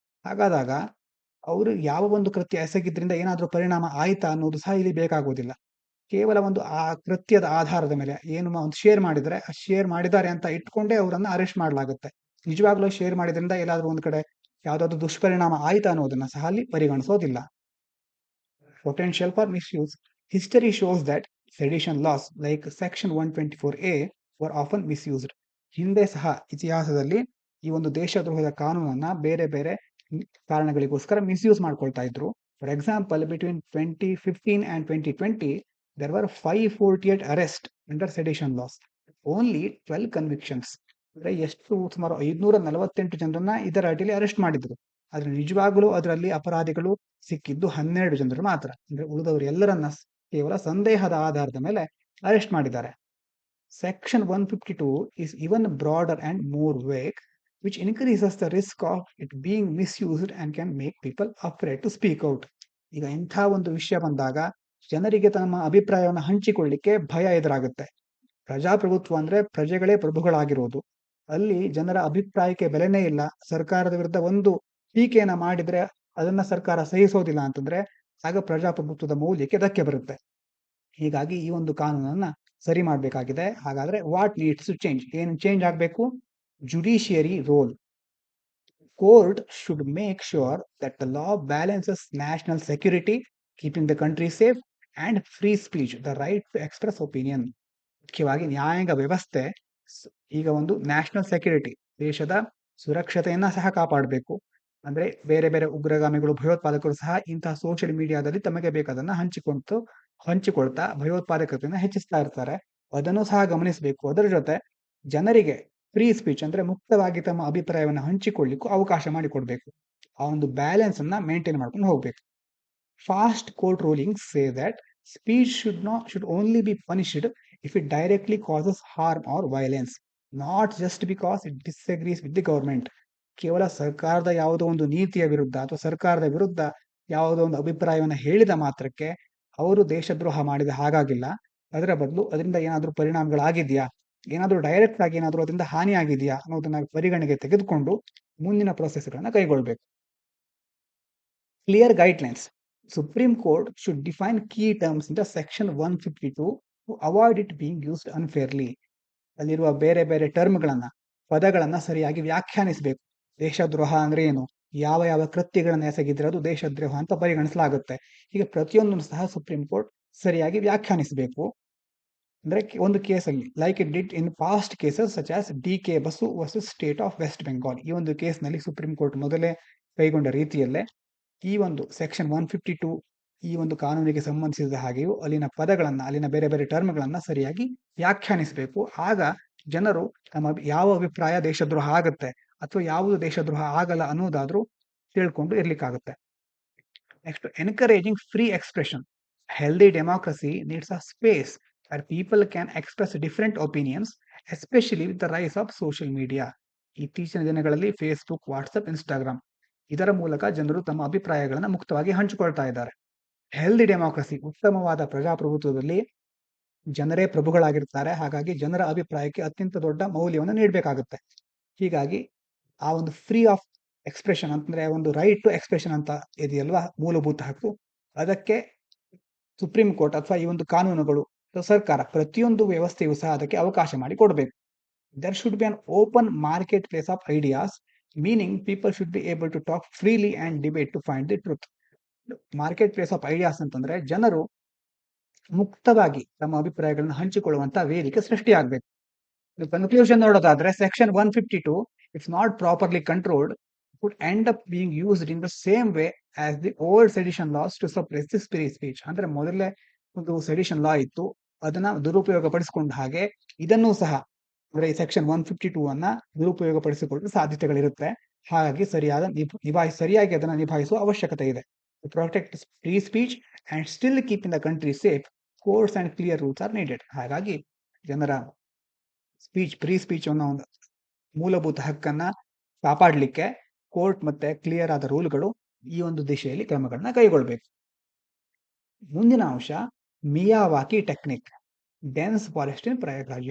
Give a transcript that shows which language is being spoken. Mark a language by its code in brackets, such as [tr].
[kn] ಹಾಗಾದಾಗ ಅವರು ಯಾವ ಒಂದು ಕೃತ್ಯ ಎಸಗಿದ್ರಿಂದ ಏನಾದ್ರೂ ಪರಿಣಾಮ ಆಯ್ತಾ ಅನ್ನೋದು ಸಹ ಇಲ್ಲಿ ಬೇಕಾಗೋದಿಲ್ಲ. ಕೇವಲ ಒಂದು ಆ ಕೃತ್ಯದ ಆಧಾರದ ಮೇಲೆ ಏನು ಒಂದು ಶೇರ್ ಮಾಡಿದ್ರೆ, ಶೇರ್ ಮಾಡಿದ್ದಾರೆ ಅಂತ ಇಟ್ಕೊಂಡೇ ಅವರನ್ನ ಅರೆಸ್ಟ್ ಮಾಡಲಾಗುತ್ತೆ. ನಿಜವಾಗ್ಲೂ ಶೇರ್ ಮಾಡಿದ್ರಿಂದ ಎಲ್ಲಾದ್ರೂ ಒಂದ್ ಕಡೆ ಯಾವ್ದಾದ್ರು ದುಷ್ಪರಿಣಾಮ ಆಯ್ತಾ ಅನ್ನೋದನ್ನ ಸಹ ಅಲ್ಲಿ ಪರಿಗಣಿಸೋದಿಲ್ಲ. [en] Potential for misuse. History shows that sedition laws like Section 124A were often misused. [kn] ಹಿಂದೆ ಸಹ ಇತಿಹಾಸದಲ್ಲಿ ಈ ಒಂದು ದೇಶದ್ರೋಹದ ಕಾನೂನನ್ನ ಬೇರೆ ಬೇರೆ ಕಾರಣಗಳಿಗೋಸ್ಕರ ಮಿಸ್ಯೂಸ್ ಮಾಡ್ಕೊಳ್ತಾ ಇದ್ರು. [en] For example, between 2015 and 2020 there were 548 arrests under sedition laws. Only 12 convictions. [kn] ಅಂದ್ರೆ ಎಷ್ಟು ಸುಮಾರು 548 ಜನರನ್ನ ಇದರ ಅಡಿಯಲ್ಲಿ ಅರೆಸ್ಟ್ ಮಾಡಿದ್ರು. ಆದ್ರೆ ನಿಜವಾಗ್ಲೂ ಅದರಲ್ಲಿ ಅಪರಾಧಿಗಳು ಸಿಕ್ಕಿದ್ದು 12 ಜನರು ಮಾತ್ರ. ಅಂದ್ರೆ ಉಳಿದವರು ಎಲ್ಲರನ್ನ ಕೇವಲ ಸಂದೇಹದ ಆಧಾರದ ಮೇಲೆ ಅರೆಸ್ಟ್ ಮಾಡಿದ್ದಾರೆ. [en] Section 152 is even broader and more vague, which increases the risk of it being misused and can make people afraid to speak out. [kn] ಈಗ ಇಂಥ ಒಂದು ವಿಷಯ ಬಂದಾಗ ಜನರಿಗೆ ತಮ್ಮ ಅಭಿಪ್ರಾಯವನ್ನು ಹಂಚಿಕೊಳ್ಳಿಕ್ಕೆ ಭಯ ಎದುರಾಗುತ್ತೆ. ಪ್ರಜಾಪ್ರಭುತ್ವ ಅಂದ್ರೆ ಪ್ರಜೆಗಳೇ ಪ್ರಭುಗಳಾಗಿರೋದು. ಅಲ್ಲಿ ಜನರ ಅಭಿಪ್ರಾಯಕ್ಕೆ ಬೆಲೆನೇ ಇಲ್ಲ. ಸರ್ಕಾರದ ವಿರುದ್ಧ ಒಂದು ಟೀಕೆಯನ್ನ ಮಾಡಿದ್ರೆ ಅದನ್ನ ಸರ್ಕಾರ ಸಹಿಸೋದಿಲ್ಲ ಅಂತಂದ್ರೆ ಆಗ ಪ್ರಜಾಪ್ರಭುತ್ವದ ಮೌಲ್ಯಕ್ಕೆ ಧಕ್ಕೆ ಬರುತ್ತೆ. ಹೀಗಾಗಿ ಈ ಒಂದು ಕಾನೂನನ್ನ ಸರಿ ಮಾಡಬೇಕಾಗಿದೆ. ಹಾಗಾದ್ರೆ [en] What needs to change? [kn] ಏನು ಚೇಂಜ್ ಆಗಬೇಕು? [en] Judiciary role. Court should make sure that the law balances national security, keeping the country safe, and free speech, the right to express opinion. [kn] ಮುಖ್ಯವಾಗಿ ನ್ಯಾಯಾಂಗ ವ್ಯವಸ್ಥೆ ಈಗ ಒಂದು ನ್ಯಾಷನಲ್ ಸೆಕ್ಯೂರಿಟಿ, ದೇಶದ ಸುರಕ್ಷತೆಯನ್ನ ಸಹ ಕಾಪಾಡಬೇಕು. ಅಂದ್ರೆ ಬೇರೆ ಬೇರೆ ಉಗ್ರಗಾಮಿಗಳು, ಭಯೋತ್ಪಾದಕರು ಸಹ ಇಂತಹ ಸೋಷಿಯಲ್ ಮೀಡಿಯಾದಲ್ಲಿ ತಮಗೆ ಬೇಕಾದನ್ನ ಹಂಚಿಕೊಳ್ತಾ ಭಯೋತ್ಪಾದಕತೆಯನ್ನು ಹೆಚ್ಚಿಸ್ತಾ ಇರ್ತಾರೆ. ಅದನ್ನು ಸಹ ಗಮನಿಸಬೇಕು. ಅದರ ಜೊತೆ ಜನರಿಗೆ ಫ್ರೀ ಸ್ಪೀಚ್ ಅಂದ್ರೆ ಮುಕ್ತವಾಗಿ ತಮ್ಮ ಅಭಿಪ್ರಾಯವನ್ನು ಹಂಚಿಕೊಳ್ಳಿಕ್ಕೂ ಅವಕಾಶ ಮಾಡಿಕೊಡ್ಬೇಕು. ಆ ಒಂದು ಬ್ಯಾಲೆನ್ಸ್ ಅನ್ನ ಮೇಂಟೈನ್ ಮಾಡ್ಕೊಂಡು ಹೋಗ್ಬೇಕು. [en] Fast court rulings say that speech should only be punished if it directly causes harm or violence, not just because it disagrees with the government. [kn] ಕೇವಲ ಸರ್ಕಾರದ ಯಾವುದೋ ಒಂದು ನೀತಿಯ ವಿರುದ್ಧ ಅಥವಾ ಸರ್ಕಾರದ ವಿರುದ್ಧ ಯಾವುದೋ ಒಂದು ಅಭಿಪ್ರಾಯವನ್ನು ಹೇಳಿದ ಮಾತ್ರಕ್ಕೆ ಅವರು ದೇಶದ್ರೋಹ ಮಾಡಿದ ಹಾಗಾಗಿಲ್ಲ. ಅದರ ಬದಲು ಅದರಿಂದ ಏನಾದರೂ ಪರಿಣಾಮಗಳಾಗಿದೆಯಾ, ಏನಾದರೂ ಡೈರೆಕ್ಟ್ ಆಗಿ ಏನಾದರೂ ಅದರಿಂದ ಹಾನಿ ಆಗಿದೆಯಾ ಅನ್ನೋದನ್ನ ಪರಿಗಣನೆಗೆ ತೆಗೆದುಕೊಂಡು ಮುಂದಿನ ಪ್ರೊಸೆಸ್ಗಳನ್ನ ಕೈಗೊಳ್ಳಬೇಕು. [en] Clear guidelines. Supreme Court should define key terms in the Section 152 to avoid it being used unfairly. [kn] ಅಲ್ಲಿರುವ ಬೇರೆ ಬೇರೆ ಟರ್ಮ್ಗಳನ್ನ, ಪದಗಳನ್ನ ಸರಿಯಾಗಿ ವ್ಯಾಖ್ಯಾನಿಸಬೇಕು. ದೇಶದ್ರೋಹ ಅಂದ್ರೆ ಏನು, ಯಾವ ಯಾವ ಕೃತ್ಯಗಳನ್ನ ಎಸಗಿದ್ರೆ ಅದು ದೇಶದ್ರೋಹ ಅಂತ ಪರಿಗಣಿಸಲಾಗುತ್ತೆ. ಹೀಗೆ ಪ್ರತಿಯೊಂದನ್ನು ಸಹ ಸುಪ್ರೀಂ ಕೋರ್ಟ್ ಸರಿಯಾಗಿ ವ್ಯಾಖ್ಯಾನಿಸಬೇಕು. ಅಂದ್ರೆ ಒಂದು ಕೇಸಲ್ಲಿ [en] like it did in past cases such as [kn] DK Basu versus state of West Bengal, ಈ ಒಂದು ಕೇಸ್ನಲ್ಲಿ ಸುಪ್ರೀಂ ಕೋರ್ಟ್ ಮೊದಲೇ ಕೈಗೊಂಡ ರೀತಿಯಲ್ಲೇ ಈ ಒಂದು ಸೆಕ್ಷನ್ 152 ಈ ಒಂದು ಕಾನೂನಿಗೆ ಸಂಬಂಧಿಸಿದ ಹಾಗೆಯೂ ಅಲ್ಲಿನ ಪದಗಳನ್ನ, ಅಲ್ಲಿನ ಬೇರೆ ಬೇರೆ ಟರ್ಮ್ಗಳನ್ನ ಸರಿಯಾಗಿ ವ್ಯಾಖ್ಯಾನಿಸಬೇಕು. ಆಗ ಜನರು ತಮ್ಮ ಯಾವ ಅಭಿಪ್ರಾಯ ದೇಶದ್ರೋಹ ಆಗುತ್ತೆ ಅಥವಾ ಯಾವುದು ದೇಶದ್ರೋಹ ಆಗಲ್ಲ ಅನ್ನೋದಾದ್ರೂ ತಿಳ್ಕೊಂಡು ಇರ್ಲಿಕ್ಕಾಗುತ್ತೆ. [en] Next, encouraging free expression. Healthy democracy needs a space where people can express different opinions, especially with the rise of social media. [kn] ಇತ್ತೀಚಿನ ದಿನಗಳಲ್ಲಿ ಫೇಸ್ಬುಕ್, ವಾಟ್ಸಪ್, ಇನ್ಸ್ಟಾಗ್ರಾಮ್ ಇದರ ಮೂಲಕ ಜನರು ತಮ್ಮ ಅಭಿಪ್ರಾಯಗಳನ್ನು ಮುಕ್ತವಾಗಿ ಹಂಚಿಕೊಳ್ತಾ ಇದ್ದಾರೆ. ಹೆಲ್ದಿ ಡೆಮಾಕ್ರಸಿ, ಉತ್ತಮವಾದ ಪ್ರಜಾಪ್ರಭುತ್ವದಲ್ಲಿ ಜನರೇ ಪ್ರಭುಗಳಾಗಿರ್ತಾರೆ. ಹಾಗಾಗಿ ಜನರ ಅಭಿಪ್ರಾಯಕ್ಕೆ ಅತ್ಯಂತ ದೊಡ್ಡ ಮೌಲ್ಯವನ್ನು ನೀಡಬೇಕಾಗುತ್ತೆ. ಹೀಗಾಗಿ ಆ ಒಂದು ಫ್ರೀ ಆಫ್ ಎಕ್ಸ್ಪ್ರೆಷನ್ ಅಂತಂದ್ರೆ ಒಂದು ರೈಟ್ ಟು ಎಕ್ಸ್ಪ್ರೆಷನ್ ಅಂತ ಇದೆಯಲ್ವಾ, ಮೂಲಭೂತ ಹಕ್ಕು, ಅದಕ್ಕೆ ಸುಪ್ರೀಂ ಕೋರ್ಟ್ ಅಥವಾ ಈ ಒಂದು ಕಾನೂನುಗಳು, ಸರ್ಕಾರ, ಪ್ರತಿಯೊಂದು ವ್ಯವಸ್ಥೆಯೂ ಸಹ ಅದಕ್ಕೆ ಅವಕಾಶ ಮಾಡಿ ಕೊಡಬೇಕು. [en] There should be an open marketplace of ideas, meaning people should be able to talk freely and debate to find the truth. [kn] Market place of ideas ಅಂತಂದ್ರೆ ಜನರು ಮುಕ್ತವಾಗಿ ತಮ್ಮ ಅಭಿಪ್ರಾಯಗಳನ್ನು ಹಂಚಿಕೊಳ್ಳುವಂತ ವೇದಿಕೆ ಸೃಷ್ಟಿಯಾಗಬೇಕು. [en] conclusion [kn] ನೋಡೋದಾದ್ರೆ [en] Section 152 if not properly controlled would end up being used in the same way as the old sedition laws to suppress the free speech. [kn] ಅಂದ್ರೆ ಮೊದಲೇ ಒಂದು ಸೆಡಿಷನ್ ಲಾ ಇತ್ತು, ಅದನ್ನ ದುರುಪಯೋಗ ಪಡಿಸಿಕೊಂಡ ಹಾಗೆ ಇದನ್ನೂ ಸಹ ಅಂದ್ರೆ ಈ ಸೆಕ್ಷನ್ 152 ಅನ್ನ ದುರುಪಯೋಗ ಪಡಿಸಿಕೊಳ್ಳುವ ಸಾಧ್ಯತೆಗಳಿರುತ್ತೆ. ಹಾಗಾಗಿ ಸರಿಯಾಗಿ ಅದನ್ನ ನಿಭಾಯಿಸುವ ಅವಶ್ಯಕತೆ ಇದೆ. [en] To protect free speech and still keeping the country safe, courts and clear rules are needed. [kn] ಹಾಗಾಗಿ ಜನರ ಫ್ರೀ ಸ್ಪೀಚ್ ಅನ್ನೋ ಒಂದು ಮೂಲಭೂತ ಹಕ್ಕನ್ನ ಕಾಪಾಡಲಿಕ್ಕೆ ಕೋರ್ಟ್ ಮತ್ತೆ ಕ್ಲಿಯರ್ ಆದ ರೂಲ್ಗಳು ಈ ಒಂದು ದಿಶೆಯಲ್ಲಿ ಕ್ರಮಗಳನ್ನ ಕೈಗೊಳ್ಳಬೇಕು. ಮುಂದಿನ ಅಂಶ [en] Miyawaki technique, dense forest in Prayagraj.